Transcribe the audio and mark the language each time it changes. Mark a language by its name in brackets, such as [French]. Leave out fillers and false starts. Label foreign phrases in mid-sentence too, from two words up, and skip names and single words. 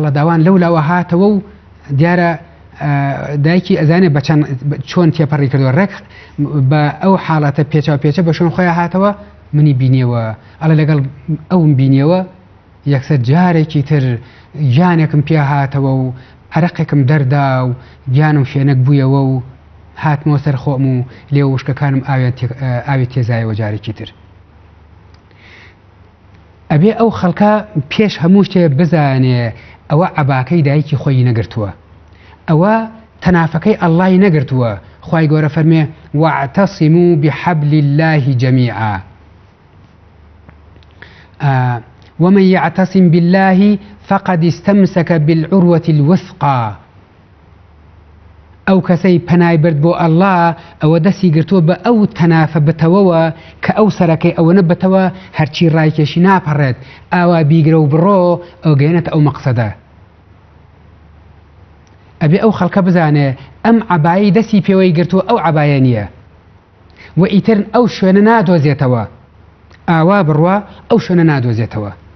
[Central Kurdish] هەڵەداوان لەولاوە هاتەوە و دیارە دایکی ئەزانێ چۆن تێپەڕی کردووە ڕێک بە ئەو حاڵەتە پێچە بە شوێن خۆیان هاتەوە منی بینیەوە ئەڵە لەگەڵ ئەوم بینیەوە یەکسەر جارێکی تر گیانێکم پێ هاتەوە و عەرەقێکم دەردا و گیانم فێنک بوویەوە و هاتمەوە سەر خۆم و لێ وشکەکانم ئاوێ تێزایەوە جارێکی تر ئەبێ ئەو خەڵکە پێش هەموو شتێ بزانێ ئەوە عەباکەی دایکی خۆی نەگرتووە ئەوە تەنافەکەی ئەڵڵای نەگرتووە خوای گەورە فەرمێ [Arabic] واعتصموا بحبل الله جميعا ومن يعتصم بالله فقد استمسك بالعروة الوثقى [Central Kurdish] ئەو کەسەی پەنای برد بۆ ئەڵڵا ئەوە دەستی گرتووە بە ئەو تەنافە بتەوەوە کە ئەو سەرەکەی ئەوە نەبەتەوە هەرچی ڕایکێشی ناپەڕێت ئاوا بیگرە و بڕۆ ئەو گەێنێتە ئەو مەقسەدە ئەبێ ئەو خەڵکە بزانێ ئەم عەبایی دەستی پێوەی گرتووە ئەو عەبایە نییە و ئیتر ئەو شوێنە نادۆزێتەوە ئاوا بڕوە ئەو شوێنە نادۆزێتەوە